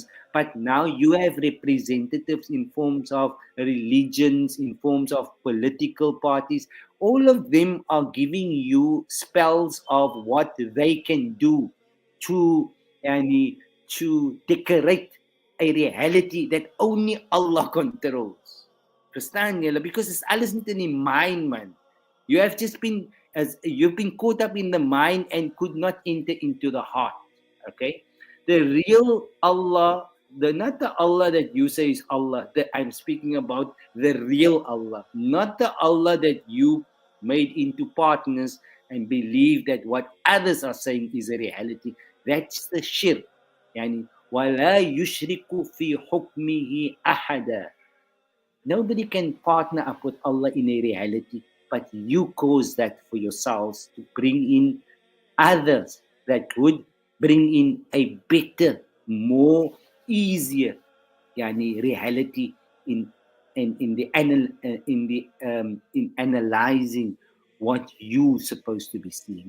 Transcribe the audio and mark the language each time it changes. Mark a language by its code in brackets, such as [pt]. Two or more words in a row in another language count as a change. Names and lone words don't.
[en] But now you have representatives in forms of religions, in forms of political parties. All of them are giving you spells of what they can do to decorate a reality that only Allah controls. [af] Verstaan julle? [en] Because it's [af] alles niet in die [en] mind, man. You have just been you've been caught up in the mind and could not enter into the heart. Okay, the real Allah, not the Allah that you say is Allah. That I'm speaking about the real Allah, not the Allah that you made into partners and believe that what others are saying is a reality. That's the shirk. [ar] وَلَا يُشْرِكُ فِي حُكْمِهِ أَحَدًا. [en] Nobody can partner up with Allah in a reality, but you cause that for yourselves to bring in others that would bring in a better, more easier reality in analyzing what you supposed to be seeing.